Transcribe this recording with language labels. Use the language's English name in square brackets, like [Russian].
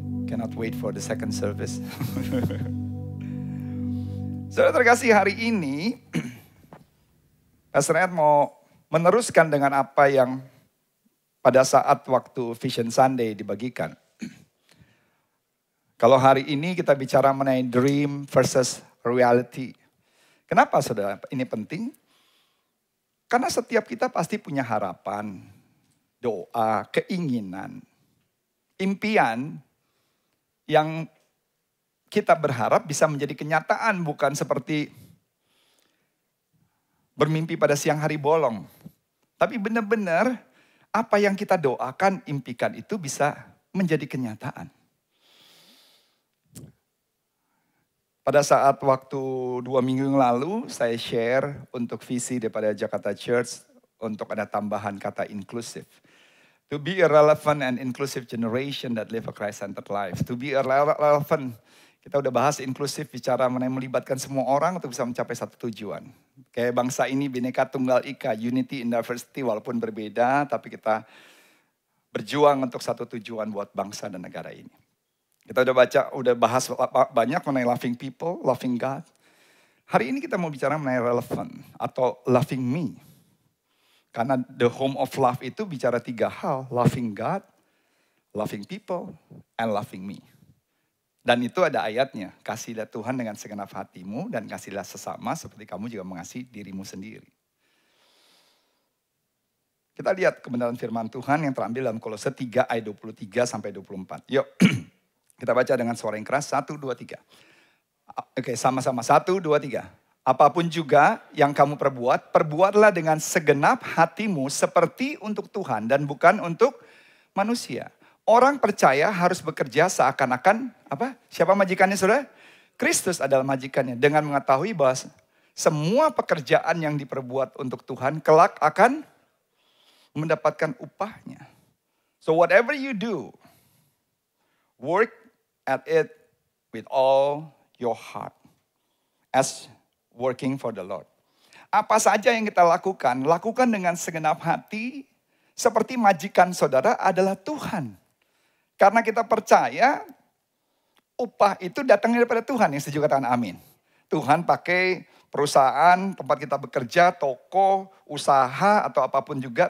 [English] Cannot wait for the second service. [Indonesian] Saudara terkasih, hari ini Pastor Ed mau meneruskan dengan apa yang pada saat waktu Vision Sunday dibagikan. Kalau hari ini kita bicara mengenai [English] dream versus reality. [Indonesian] Kenapa saudara ini penting? Karena setiap kita pasti punya harapan, doa, keinginan, impian yang kita berharap bisa menjadi kenyataan, bukan seperti bermimpi pada siang hari bolong. Tapi benar-benar apa yang kita doakan, impikan itu bisa menjadi kenyataan. Pada saat waktu 2 minggu yang lalu, saya share untuk visi daripada Jakarta Church untuk ada tambahan kata inklusif. [English] To be a relevant and inclusive generation that live a Christ-centered life. To be a relevant, [Indonesian] kita udah bahas inklusif, bicara mengenai melibatkan semua orang untuk bisa mencapai satu tujuan. Kayak bangsa ini Bhinneka Tunggal Ika, [English] unity in diversity, [Indonesian] walaupun berbeda, tapi kita berjuang untuk satu tujuan buat bangsa dan negara ini. Kita udah bahas banyak mengenai [English] loving people, loving God. [Indonesian] Hari ini kita mau bicara mengenai relevant atau [English] loving me. [Indonesian] Karena [English] the home of love [Indonesian] itu bicara 3 hal. [English] Loving God, loving people, and loving me. [Indonesian] Dan itu ada ayatnya. Kasihilah Tuhan dengan segenap hatimu dan kasihilah sesama seperti kamu juga mengasihi dirimu sendiri. Kita lihat kebenaran firman Tuhan yang terambil dalam Kolose 3 ayat 23 sampai 24. Yuk. Kita baca dengan suara yang keras, 1, 2, 3. Oke, sama-sama, 1, 2, 3. Apapun juga yang kamu perbuat, perbuatlah dengan segenap hatimu seperti untuk Tuhan dan bukan untuk manusia. Orang percaya harus bekerja seakan-akan, apa? Siapa majikannya saudara? Kristus adalah majikannya. Dengan mengetahui bahwa semua pekerjaan yang diperbuat untuk Tuhan, kelak akan mendapatkan upahnya. [English] So whatever you do, work at it with all your heart as working for the Lord. [Indonesian] Apa saja yang kita lakukan, lakukan dengan segenap hati seperti majikan saudara adalah Tuhan. Karena kita percaya upah itu datangnya daripada Tuhan. Yang setuju katakan amin. Tuhan pakai perusahaan, tempat kita bekerja, toko, usaha atau apapun juga.